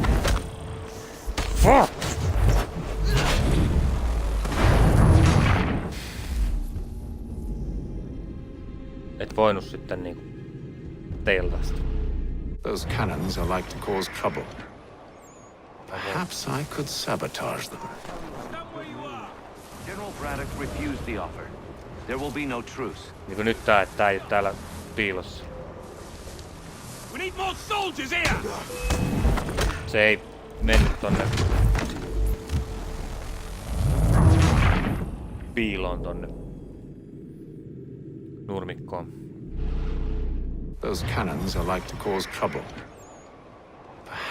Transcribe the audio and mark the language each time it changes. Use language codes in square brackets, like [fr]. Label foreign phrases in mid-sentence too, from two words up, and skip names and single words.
[en] Fuck! [fi] Et voinut sitten niinku teiltä sitä. [en] Those cannons are like to cause trouble. Perhaps I could sabotage them. General Braddock refused the offer. There will be no truce. [fi] Niinku nyt tää ei oo täällä piilossa. [en] We need more soldiers here! [fi] Se ei mennyt tonne piiloon tonne nurmikkoon. [en] Those cannons are like to cause trouble.